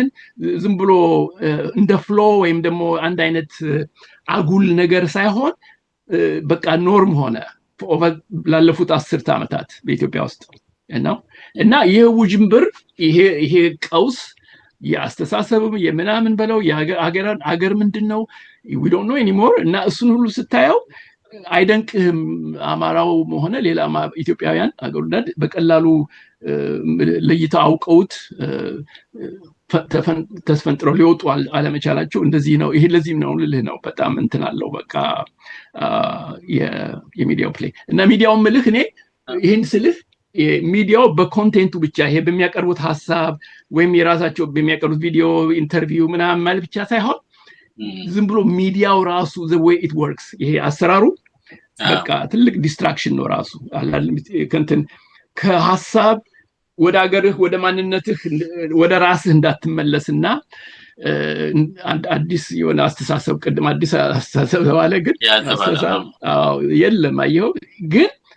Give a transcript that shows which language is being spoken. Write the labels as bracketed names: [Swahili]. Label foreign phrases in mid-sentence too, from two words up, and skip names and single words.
[Amharic] ዝም ብሎ እንደ ፍሎ ወይም ደግሞ አንድ አይነት አጉል ነገር ሳይሆን በቃ ኖርም ሆነ ላለፉት 10 ዓመታት በኢትዮጵያ ውስጥ እና ይሄ ውጅንብር ይሄ ቀውስ የአስተሳሰብም የምናምን በለው የአገር ምንድነው [English] we don't know anymore [Amharic] እና እሱን ሁሉ ስታየው አይደንቅህም። አማራው ሆነ ሌላ ኢትዮጵያውያን አገሩዳድ በቀላሉ ለይታ አውቀውት ተስፈንጥረው ሊወጡ አለመቻላቸው እንደዚህ ነው። ይሄ ለዚህም ነው ልልህ ነው። በጣም እንትን አለው በቃ የሚዲያው ፕሌይ እና ሚዲያውን ምልህ እኔ ይህን ስልህ ሚዲያው በኮንቴንቱ ብቻ ይሄ በሚያቀርቡት ሀሳብ ወይም የራሳቸው በሚያቀርቡት ቪዲዮ ኢንተርቪው ምናምን ማለት ብቻ ሳይሆን ዝም ብሎ ሚዲያው ራሱ [English] the way it works [Amharic] ይሄ አሰራሩ በቃ ትልቅ ዲስትራክሽን ነው ራሱ ከንትን ከሐሳብ ወደ አገርህ ወደ ማንነትህ ወደ ራስህ እንዳትመለስና አዲስ የሆነ አስተሳሰብ ቅድም አዲስ አስተሳሰብ ተባለ ግን አስተሳሰብ የለም አየው ግን